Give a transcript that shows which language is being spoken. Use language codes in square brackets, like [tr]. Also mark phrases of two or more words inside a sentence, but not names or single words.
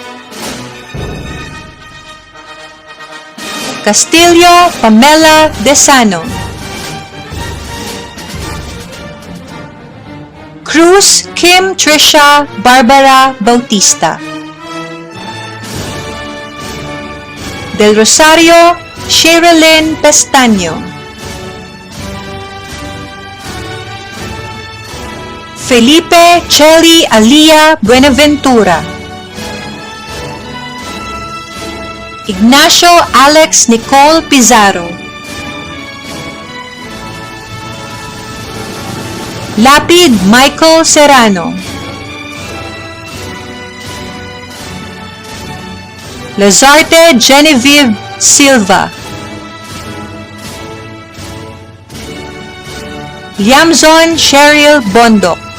[tl] Castillo Pamela Desano, Cruz Kim Trisha Barbara Bautista, Del Rosario Sherilyn Pestaño, Felipe Chely Alia Buenaventura, Ignacio Alex Nicole Pizarro, Lapid Michael Serrano, Lazarte Genevieve Silva, Liamzon Cheryl Bondok,